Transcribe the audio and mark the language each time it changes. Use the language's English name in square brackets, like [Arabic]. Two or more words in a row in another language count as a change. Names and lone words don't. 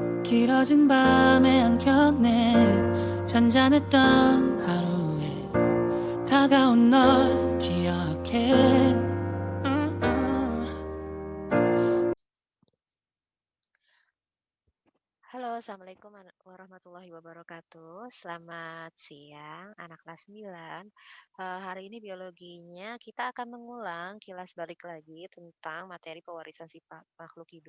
[Korean] 길어진 밤에 안겼네. 잔잔했던 하루에 다가온 널 기억해. [Indonesian] Halo, [Arabic] السلام عليكم ورحمة الله وبركاته. [Indonesian] Selamat siang, anak kelas 9. Hari ini biologinya kita akan mengulang kilas balik lagi tentang materi pewarisan sifat makhluk hidup.